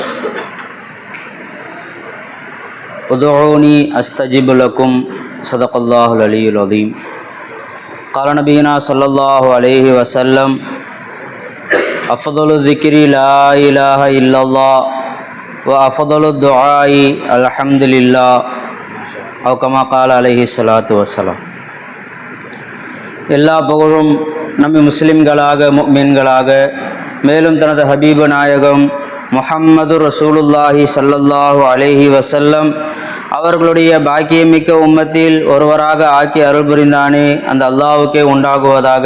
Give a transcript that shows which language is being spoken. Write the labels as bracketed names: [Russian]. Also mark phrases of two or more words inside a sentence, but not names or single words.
[Arabic] ادعوني أستجب لكم صدق الله العلي العظيم قال نبينا صلى الله عليه وسلم أفضل الذكر لا إله إلا الله وأفضل الدعاء الحمد لله أو كما قال عليه الصلاة والسلام. [Tamil] எல்லா புகழும் நம்மை முஸ்லிம்களாக முஃமின்களாக மேலும் தனது ஹபீபு நாயகம் முஹம்மது [Arabic] رسول الله صلى الله عليه وسلم [Tamil] அவர்களுடைய பாக்கியமிக்க உம்மத்தில் ஒருவராக ஆக்கி அருள் புரிந்தானே அந்த அல்லாஹ்வுக்கே உண்டாகுவதாக.